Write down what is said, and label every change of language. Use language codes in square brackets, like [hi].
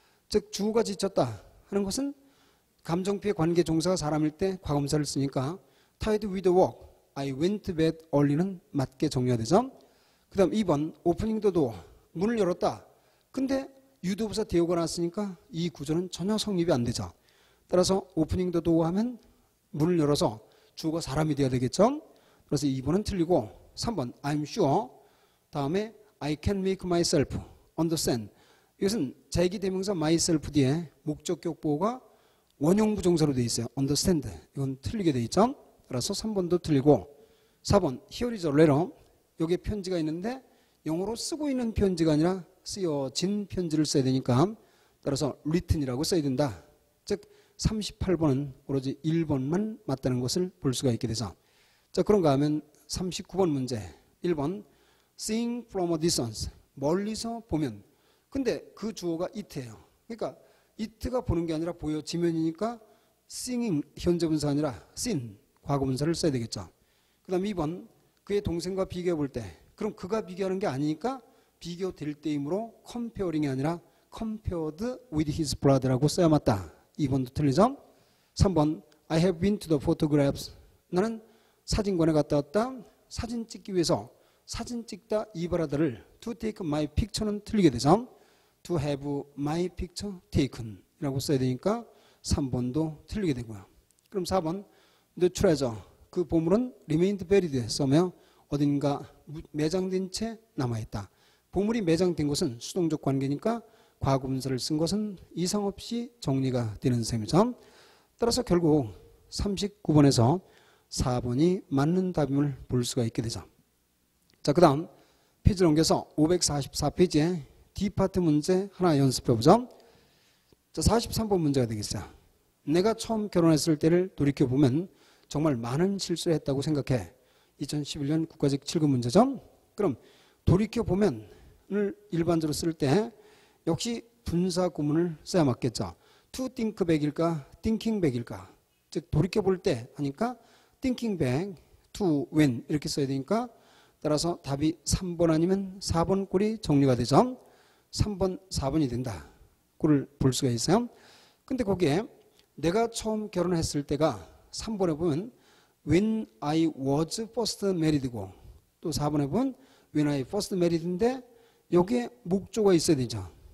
[ko] 즉 주어가 지쳤다 하는 것은 감정피해 관계 종사가 사람일 때 과거분사를 쓰니까 [en] tired with work, I went to bed early [ko] 는 맞게 정리가 되죠. 그 다음 2번 opening the door, 문을 열었다. 근데 유도부사 대우가 나왔으니까 이 구조는 전혀 성립이 안 되죠. 따라서 opening the door 하면 문을 열어서 주어가 사람이 되어야 되겠죠. 그래서 2번은 틀리고 3번 I'm sure, 다음에 [en] I can make myself understand. [ko] 이것은 제기대명사 myself 뒤에 목적격보가 원형부정사로 되어 있어요. understand. 이건 틀리게 되어 있죠. 따라서 3번도 틀리고 4번 here is a letter, 여기에 편지가 있는데 영어로 쓰고 있는 편지가 아니라 쓰여진 편지를 써야 되니까 따라서 written이라고 써야 된다. 즉 38번은 오로지 1번만 맞다는 것을 볼 수가 있게 되죠. 자, 그런가 하면 39번 문제 1번 seeing from a distance, 멀리서 보면. 근데 그 주어가 it예요. 그러니까 it가 보는 게 아니라 보여지면이니까 seeing 현재분사가 아니라 seen 과거분사를 써야 되겠죠. 그 다음 2번 그의 동생과 비교해 볼 때, 그럼 그가 비교하는 게 아니니까 비교될 때이므로 comparing이 아니라 compared with his brother라고 써야 맞다. 2번도 틀리죠. 3번 [en] I have been to the photographs, [ko] 나는 사진관에 갔다 왔다. 사진 찍기 위해서 사진 찍다 이 브라더를 to take my picture는 틀리게 되죠. to have my picture taken 이라고 써야 되니까 3번도 틀리게 되고요. 그럼 4번 the treasure, 그 보물은 remained buried 써며 어딘가 매장된 채 남아있다. 보물이 매장된 것은 수동적 관계니까 과거분사를 쓴 것은 이상 없이 정리가 되는 셈이죠. 따라서 결국 39번에서 4번이 맞는 답임을 볼 수가 있게 되죠. 자, 그 다음 페이지를 옮겨서 544페이지에 D파트 문제 하나 연습해 보죠. 자, 43번 문제가 되겠어요. 내가 처음 결혼했을 때를 돌이켜보면 정말 많은 실수를 했다고 생각해. 2011년 국가직 7급 문제죠. 그럼 돌이켜보면을 일반적으로 쓸 때 역시 분사 구문을 써야 맞겠죠. to think back일까 thinking back일까. 즉 돌이켜볼 때 하니까 thinking back to when 이렇게 써야 되니까 따라서 답이 3번 아니면 4번 꼴이 정리가 되죠. 3번 4번이 된다. 꼴을 볼 수가 있어요. 근데 거기에 내가 처음 결혼했을 때가 3번에 보면 when I was first married고 또 4번에 보면 when I first married인데 여기에 목조가 있어야 되죠.